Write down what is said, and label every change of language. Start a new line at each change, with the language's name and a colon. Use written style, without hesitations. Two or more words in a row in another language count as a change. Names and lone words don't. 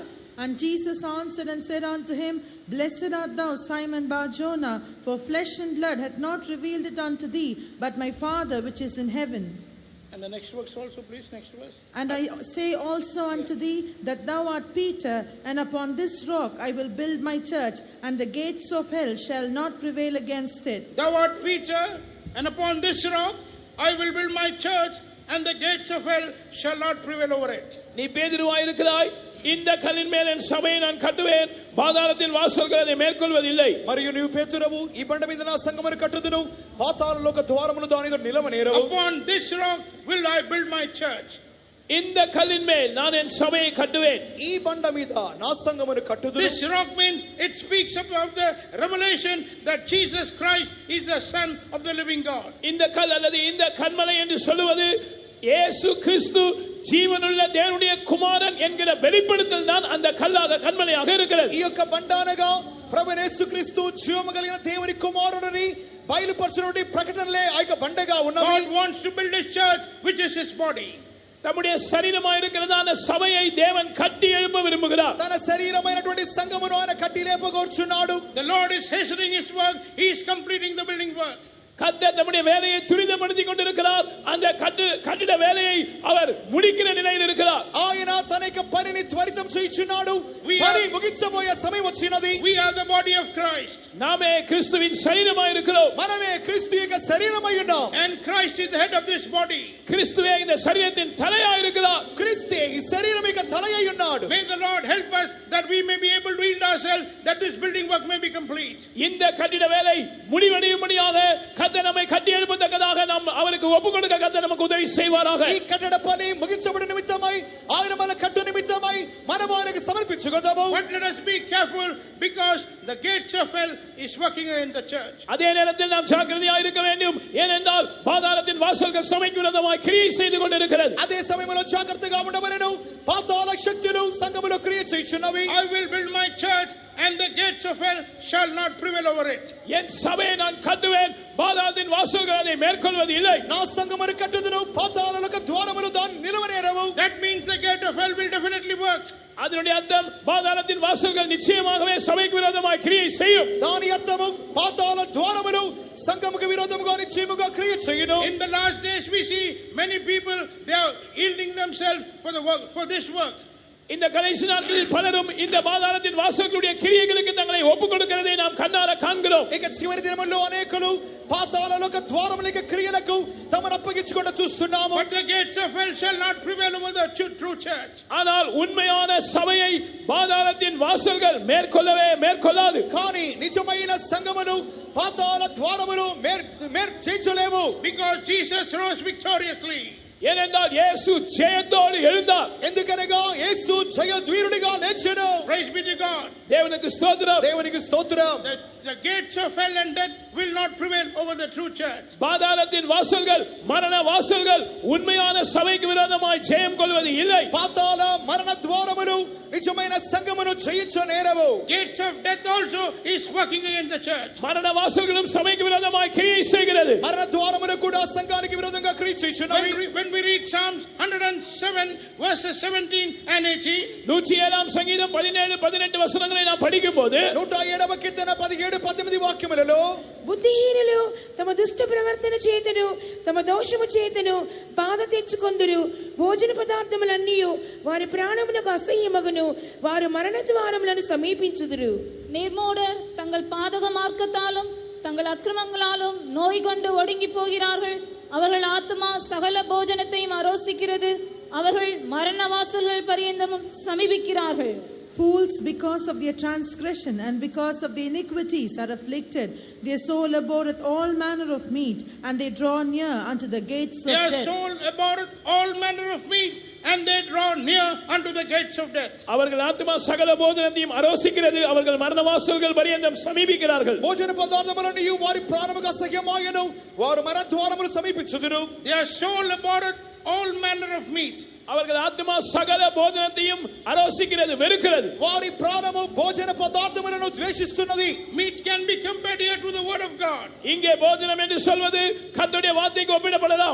English: And Jesus answered and said unto him, Blessed art thou, Simon Bar-Jonah, for flesh and blood hath not revealed it unto thee, but my Father which is in heaven. And the next verse also, please, next verse. And I say also unto thee that thou art Peter, and upon this rock I will build my church, and the gates of hell shall not prevail against it. Thou art Peter, and upon this rock I will build my church, and the gates of hell shall not prevail over it.
Tamil: நீ பேதுருவாய் இருக்கிறாய், இந்த கல்லின் மேல் என் சபையை நான் கட்டுவேன், பாதாளத்தின் வாசல்கள் அதை மேற்கொள்வதில்லை.
Telugu: మరియు నీవు పేతురవు, ఈ బండ మీద నా సంఘమును కట్టుదును, పాతాళలోక ద్వారములు దాని ఎదుట నిలవనేరవు.
English: Upon this rock will I build my church.
Tamil: இந்த கல்லின் மேல் நான் என் சபையை கட்டுவேன்.
Telugu: ఈ బండ మీద నా సంఘమును కట్టుదును.
English: This rock means it speaks about the revelation that Jesus Christ is the Son of the living God.
Tamil: இந்த கல் அல்லது இந்த கன்மலை என்று சொல்லுவது இயேசு கிறிஸ்து ஜீவனுள்ள தேவனுடைய குமாரன் என்கிற வெளிப்படுத்தல் தான் அந்த கல்லாக கன்மலையாக இருக்கிறது.
Telugu: ఈ యొక్క బండ అనగా ప్రభువైన యేసుక్రీస్తు జీవము కలిగిన దేవుని కుమారుడని బయలుపరచునటువంటి ప్రకటనలే ఆ యొక్క బండగా ఉన్నది.
English: God wants to build his church, which is his body.
Tamil: தம்முடைய சரீரமாக இருக்கிறதான சபையை தேவன் கட்டி எழுப்ப விரும்புகிறார்.
Telugu: తన శరీరమైనటువంటి సంఘమును ఆయన కట్టి లేపగోర్చున్నాడు.
English: The Lord is hastening his work. He is completing the building work.
Tamil: கர்த்தர் தம்முடைய வேலையை துரிதப்படுத்திக் கொண்டிருக்கிறார். அந்த கட்டிட வேலையை அவர் முடிக்கிற நிலையில் இருக்கிறார்.
Telugu: ఆయన తన యొక్క పనిని త్వరితం చేయుచున్నాడు. పని ముగించబోయే సమయం వచ్చినది.
English: We are the body of Christ.
Tamil: நாமே கிறிஸ்துவின் சரீரமாக இருக்கிறோம்.
Telugu: మనమే క్రీస్తు యొక్క శరీరమై ఉన్నాం.
English: And Christ is the head of this body.
Tamil: கிறிஸ்துவே இந்த சரீரத்தின் தலையாக இருக்கிறார்.
Telugu: క్రీస్తే ఈ శరీరం యొక్క తలయై ఉన్నాడు.
English: May the Lord help us that we may be able to yield ourselves, that this building work may be complete.
Tamil: இந்த கட்டிட வேலை முடிவடையும்படியாக கர்த்தர் நம்மை கட்டி எழுப்பத்தக்கதாக நாம் அவருக்கு ஒப்பு கொடுக்க கர்த்தர் நமக்கு உதவி செய்வாராக.
Telugu: ఈ కట్టడ పని ముగించబడి నిమిత్తమై ఆయన మన కట్టు నిమిత్తమై మనము ఆయనకు సమర్పించుకొదాము.
English: But let us be careful, because the gates of hell is working in the church.
Tamil: அதே நேரத்தில் நாம் ஜாக்கிரதையாக இருக்க வேண்டும். ஏனென்றால் பாதாளத்தின் வாசல்கள் சபைக்கு விரோதமாய் கிரியை செய்து கொண்டிருக்கிறது.
Telugu: అదే సమయంలో జాగ్రత్తగా ఉండవలెను. పాతాళ శక్తులు సంఘములో క్రియ చేయుచున్నవి.
English: I will build my church, and the gates of hell shall not prevail over it.
Tamil: என் சபையை நான் கட்டுவேன், பாதாளத்தின் வாசல்கள் அதை மேற்கொள்வது இல்லை.
Telugu: నా సంఘమును కట్టుదును, పాతాళలోక ద్వారములు దాన్ని నిలవనేరవు.
English: That means the gate of hell will definitely work.
Tamil: அதனுடைய அர்த்தம் பாதாளத்தின் வாசல்கள் நிச்சயமாகவே சபைக்கு விரோதமாய் கிரியை செய்யும்.
Telugu: దాని అర్థము పాతాళ ద్వారములు సంఘముకు విరోధముగా నిశ్చయముగా క్రియ చేయును.
English: In the last days we see many people, they are yielding themselves for the work, for this work.
Tamil: இந்த கடைசி நாட்களில் பலரும் இந்த பாதாளத்தின் வாசல்களுடைய கிரியைகளுக்கு தங்களை ஒப்புக் கொடுக்கிறதை நாம் கண்ணார காண்கிறோம்.
Telugu: ఇక చివరి దినముల్లో అనేకులు పాతాళలోక ద్వారముల క్రియలకు తమను అప్పగించుకుంటూ చూస్తున్నాము.
English: But the gates of hell shall not prevail over the true church.
Tamil: ஆனால் உண்மையான சபையை பாதாளத்தின் வாசல்கள் மேற்கொள்ளாது.
Telugu: కానీ నిజమైన సంఘమును పాతాళ ద్వారములు చేర్చలేవు.
English: Because Jesus rose victoriously.
Tamil: ஏனென்றால் இயேசு ஜெயத்தோடு எழுந்தார்.
Telugu: ఎందుకనగా యేసు జయద్వీరుడిగా లేచెను.
English: Praise be to God.
Tamil: தேவனுக்கு ஸ்தோத்திரம்.
Telugu: దేవునికి స్తోత్రం.
English: The gates of hell and death will not prevail over the true church.
Tamil: பாதாளத்தின் வாசல்கள், மரண வாசல்கள் உண்மையான சபைக்கு விரோதமாய் ஜெயம் கொள்வது இல்லை.
Telugu: పాతాళ మరణ ద్వారములు నిజమైన సంఘమును జయించనేరవు.
English: Gates of death also is working against the church.
Tamil: மரண வாசல்களும் சபைக்கு விரோதமாய் கிரியை செய்கிறது.
Telugu: మరణ ద్వారములు కూడా సంఘానికి విరోధంగా క్రియ చేయుచున్నవి.
English: When we read Psalms 107 verses 17 and 18,
Tamil: 107 சங்கீதம் 17-18 வசனங்களை நாம் படிக்கும்போது
Telugu: 107వ కీర్తన 17-18 వాక్యములలో బుద్ధిహీనులు తమ దుష్ట ప్రవర్తన చేతను తమ దోషము చేతను బాధ తెచ్చుకొందురు. భోజన పదార్థములన్నీ వారి ప్రాణమునకు అసహ్యమగును. వారు మరణ ద్వారములను సమీపించుదురు.
Tamil: நிர்மூடர் தங்கள் பாதக மார்க்கத்தாலும் தங்கள் அக்கிரமங்களாலும் நோய் கொண்டு ஒடுங்கி போகிறார்கள். அவர்கள் ஆத்துமா சகல போஜனத்தையும் அரோசிக்கிறது. அவர்கள் மரண வாசல்கள் பரியந்தமும் சமீபிக்கிறார்கள்.
English: Fools, because of their transgression and because of their iniquities, are afflicted. Their soul abhorreth all manner of meat, and they draw near unto the gates of their death. soul abhorreth all manner of meat, and they draw near unto the gates of death.
Tamil: அவர்கள் ஆத்துமா சகல போஜனத்தையும் அரோசிக்கிறது. அவர்கள் மரண வாசல்கள் பரியந்தம் சமீபிக்கிறார்கள்.
Telugu: భోజన పదార్థములన్నీ వారి ప్రాణముకు అసహ్యమాయను. వారు మరణ ద్వారములు సమీపించుదురు.
English: Their soul abhorreth all manner of meat.
Tamil: அவர்கள் ஆத்துமா சகல போஜனத்தையும் அரோசிக்கிறது, வெறுக்கிறது.
Telugu: వారి ప్రాణము భోజన పదార్థములను ద్వేషిస్తున్నది.
English: Meat can be compared here to the word of God.
Tamil: இங்கே போஜனம் என்று சொல்வது கர்த்தருடைய வார்த்தைக்கு ஒப்பிடப்படலாம்.